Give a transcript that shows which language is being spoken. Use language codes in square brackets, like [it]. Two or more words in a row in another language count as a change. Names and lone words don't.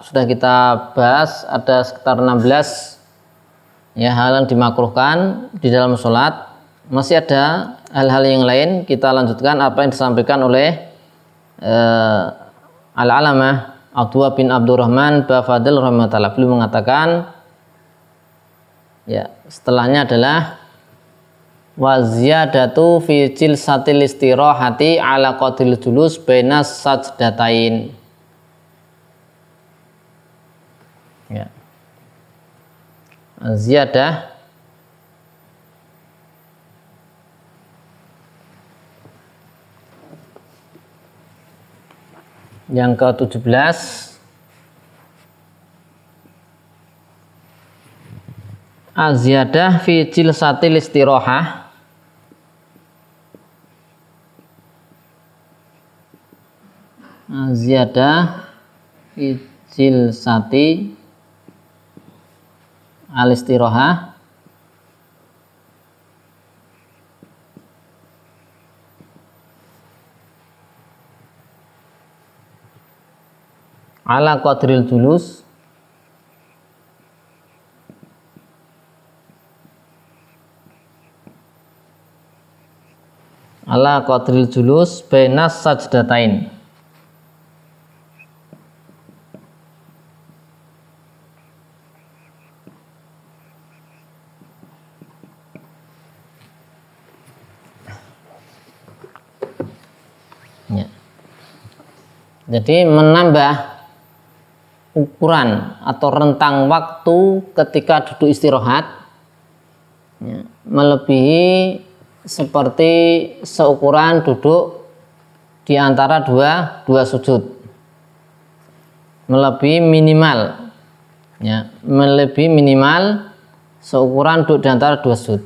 [id] Sudah kita bahas ada sekitar 16 ya hal yang dimakruhkan di dalam sholat. Masih ada hal-hal yang lain. Kita lanjutkan apa yang disampaikan oleh Al-Alamah Abdullah bin Abdurrahman Bafadil rahimahullah. Beliau mengatakan, ya, setelahnya adalah [ar] وزيادة في جلسة الاستراحة على قدر الجلوس بين السجدتين. [id] Ya. Ziyadah yang ke-17, [ar] الزيادة في جلسة الاستراحة الزيادة في جلسة الاستراحة على قدر الجلوس على قدر الجلوس بين السجدتين. [id] Ya. Jadi menambah ukuran atau rentang waktu ketika duduk istirahat, ya, melebihi seperti seukuran duduk di antara dua sujud, melebihi minimal, ya, melebihi minimal seukuran duduk di antara dua sujud.